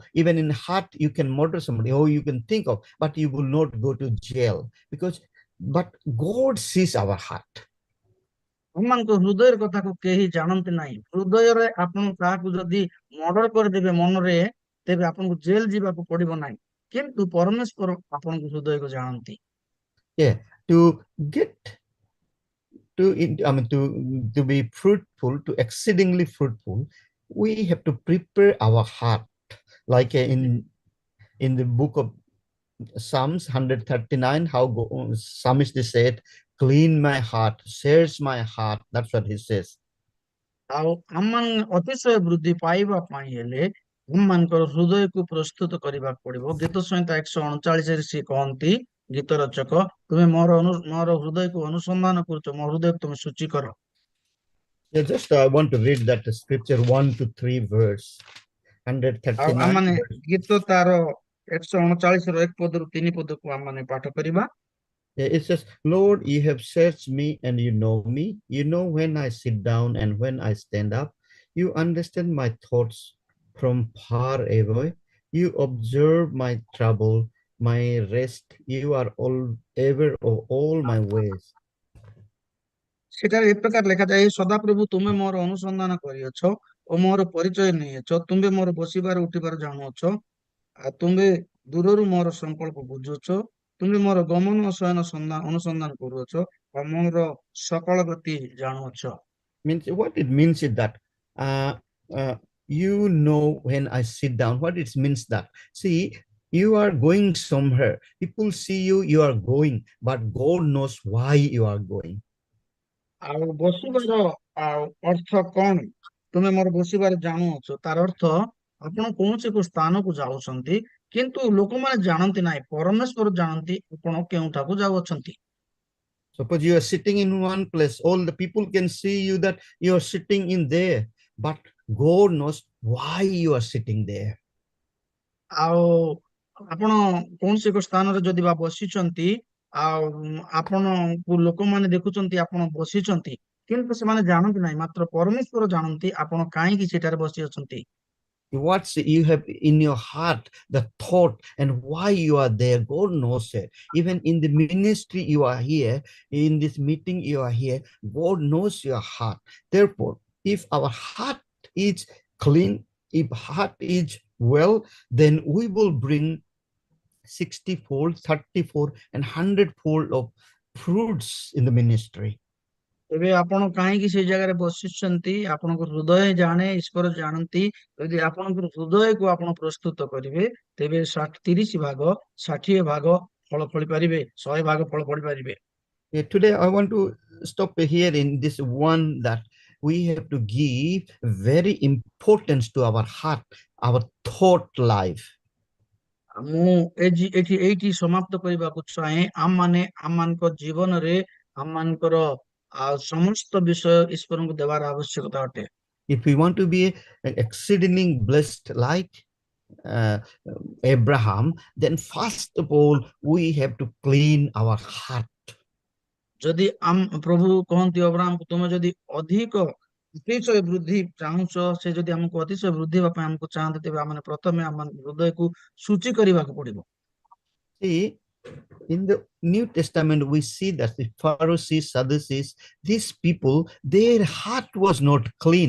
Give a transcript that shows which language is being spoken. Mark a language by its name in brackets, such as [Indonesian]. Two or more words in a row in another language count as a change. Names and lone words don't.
[English] Even in heart you can murder somebody, or you can think of, but you will not go to jail because. But God sees our heart. [Odia] ଆମମାନଙ୍କ ହୃଦୟର କଥାକୁ କେହି ଜାଣନ୍ତି ନାହିଁ। ହୃଦୟରେ ଆପଣ କାହାକୁ ଯଦି ମର୍ଡର କରିଦେବେ ମନରେ, ତେବେ ଆପଣଙ୍କୁ ଜେଲ ଯିବାକୁ ପଡିବ ନାହିଁ, କିନ୍ତୁ ପରମେଶ୍ୱର ଆପଣଙ୍କ ହୃଦୟକୁ ଜାଣନ୍ତି। Yeah, to get to I mean to be fruitful, to exceedingly fruitful, we have to prepare our heart, like in the book of Psalms 139, how psalmist said, clean my heart, search my heart. That's what he says. ଆଉ ଆମମାନେ ଅତିଶୟ ବୃଦ୍ଧି ପାଇବା ପାଇଁ ହେଲେ ଆମମାନଙ୍କର ହୃଦୟକୁ ପ୍ରସ୍ତୁତ କରିବାକୁ ପଡିବ। ଗୀତ ସଂହିତା 139ରେ ସେ କହନ୍ତି, ଗୀତ ରଚକ, ତୁମେ ମୋର ହୃଦୟକୁ ଅନୁସନ୍ଧାନ କରୁଛ, ମୋ ହୃଦୟକୁ ତୁମେ ସୂଚୀ କର। [English] Yeah, just I want to read that scripture 1 to 3 verse. [Odia] ଆଉ 139 ଆମମାନେ verse. ଗୀତ ତାର 139ର 1 ପଦରୁ 3 ପଦକୁ ଆମମାନେ ପାଠ କରିବା। [English] Yeah, it says, Lord, you have searched me and you know me. You know when I sit down and when I stand up. You understand my thoughts from far away. You observe my trouble, my rest. You are all ever of all my ways. [Odia] ସେଠାରେ ଏ ପ୍ରକାର ଲେଖାଯାଏ, ସଦାପ୍ରଭୁ ତୁମେ ମୋର ଅନୁସନ୍ଧାନ କରିଅଛ ଓ ମୋର ପରିଚୟ ନେଇଅଛ। ତୁମେ ମୋର ବସିବାର ଉଠିବାର ଜାଣୁଅଛ, ଆଉ ତୁମେ ଦୂରରୁ ମୋର ସଂକଳ୍ପ ବୁଝୁଅଛ। ତୁମେ ମୋର ଗମନ ଓ ଶୟନ ଅନୁସନ୍ଧାନ କରୁଅଛ ଆଉ ମୋର ସକଳ ଗତି ଜାଣୁଅଛ। [English] Means what it means is that uh, you know when I sit down. What it means that, see, you are going somewhere. People see you, you are going, but God knows why you are going. [Odia] ଆଉ ବସିବାର ଆଉ ଅର୍ଥ କଣ? ତୁମେ ମୋର ବସିବାର ଜାଣୁଅଛ, ତାର ଅର୍ଥ ଆପଣ କୌଣସି ଏକ ସ୍ଥାନକୁ ଯାଉଛନ୍ତି, କିନ୍ତୁ ଲୋକମାନେ ଜାଣନ୍ତି ନାହିଁ, ପରମେଶ୍ୱର ଜାଣନ୍ତି ଆପଣ କେଉଁଠାକୁ ଯାଉଅଛନ୍ତି। [English] Suppose you are sitting in one place, all the people can see you that you are sitting in there, but God knows why you are sitting there. [Odia] ଆଉ ଆପଣ କୌଣସି ଏକ ସ୍ଥାନରେ ଯଦି ବା ବସିଛନ୍ତି, ଆଉ ଆପଣଙ୍କୁ ଲୋକମାନେ ଦେଖୁଛନ୍ତି ଆପଣ ବସିଛନ୍ତି, କିନ୍ତୁ ସେମାନେ ଜାଣନ୍ତି ନାହିଁ, ମାତ୍ର ପରମେଶ୍ୱର ଜାଣନ୍ତି ଆପଣ କାହିଁକି ସେଠାରେ ବସି ଅଛନ୍ତି। [English] What you have in your heart, the thought, and why you are there, God knows it. Even in the ministry you are here, in this meeting you are here, God knows your heart. Therefore, if our heart is clean, if heart is well, then we will bring 60-fold, 30-fold, and 100-fold of fruits in the ministry. [Odia] ଏବେ ଆପଣ କାହିଁକି ସେଇ ଜାଗାରେ ବସିଛନ୍ତି, ଆପଣଙ୍କ ହୃଦୟ ଜାଣେ, ଈଶ୍ୱର ଜାଣନ୍ତି। ଯଦି ଆପଣଙ୍କର ହୃଦୟକୁ ଆପଣ ପ୍ରସ୍ତୁତ କରିବେ, ତେବେ 30 ଭାଗ 60 ଭାଗ ଫଳ ଫଳି ପାରିବେ, 100 ଭାଗ ଫଳ ଫଳି ପାରିବେ। [English] Yeah, today I want to stop here in this one, that we have to give very importance to our heart, our thought life. [Odia] ମୁଁ ଏଇଠି ସମାପ୍ତ କରିବାକୁ ଚାହେଁ। ଆମମାନଙ୍କ ଜୀବନରେ ଆମମାନଙ୍କର ସମସ୍ତ ବିଷୟ ଈଶ୍ୱରଙ୍କୁ ଦେବାର ଆବଶ୍ୟକତା ଅଟେ। [English] If we want to be exceedingly blessed like Abraham, then first of all we have to clean our heart. [Odia] ଯଦି ପ୍ରଭୁ କହନ୍ତି ଅବ୍ରାହମକୁ, ତୁମେ ଯଦି ଅଧିକ ଅତିଶୟ ବୃଦ୍ଧି ଚାହୁଁଛ, ସେ ଯଦି ଆମକୁ ଅତିଶୟ ବୃଦ୍ଧି ହେବା ପାଇଁ ଆମକୁ ଚାହାନ୍ତି, ତେବେ ଆମେ ପ୍ରଥମେ ଆମ ହୃଦୟକୁ ସୂଚୀ କରିବାକୁ ପଡିବ। [English] See, in the New Testament we see that the Pharisees, Sadducees, these people, their heart was not clean.